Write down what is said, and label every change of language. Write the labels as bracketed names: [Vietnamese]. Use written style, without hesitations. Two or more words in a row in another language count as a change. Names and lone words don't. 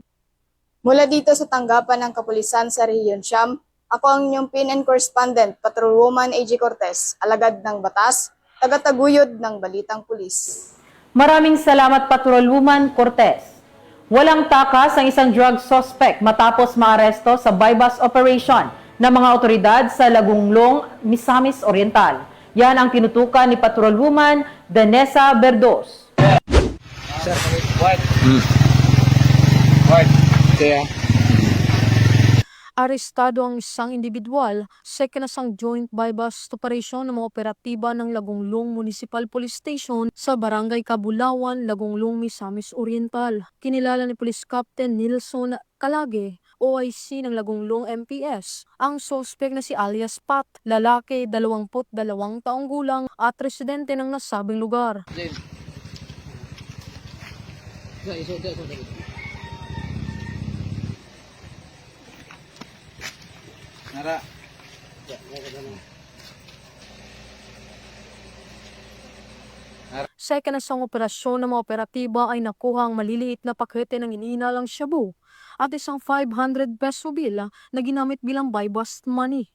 [Filipino] Mula dito sa tanggapan ng Kapulisan sa Rehiyon Siyam, ako ang inyong PNN correspondent, Patrolwoman AG Cortez, alagad ng batas, tagataguyod ng Balitang Pulis. Maraming salamat Patrolwoman Cortez. Walang takas ang isang drug suspect matapos maaresto sa [English] bypass operation [Filipino] ng mga otoridad sa Lagunglong, Misamis Oriental. Yan ang tinutukan ni Patrolwoman Danessa Berdos. Arestado ang isang individual sa ikinasang [English] joint bypass operation [Filipino] ng mga operatiba ng Lagunglong Municipal Police Station sa Barangay Kabulawan, Lagunglong, Misamis Oriental. Kinilala ni Police Captain Nilson Calage, OIC ng Lagunglong MPS, ang suspect na si alias Pat, lalaki 22 taong gulang at residente ng nasabing lugar. Sa ikinasang operasyon ng mga operatiba ay nakuha ang maliliit na pakete ng iniinalang shabu at isang 500 peso bill na ginamit bilang [English] bypass money.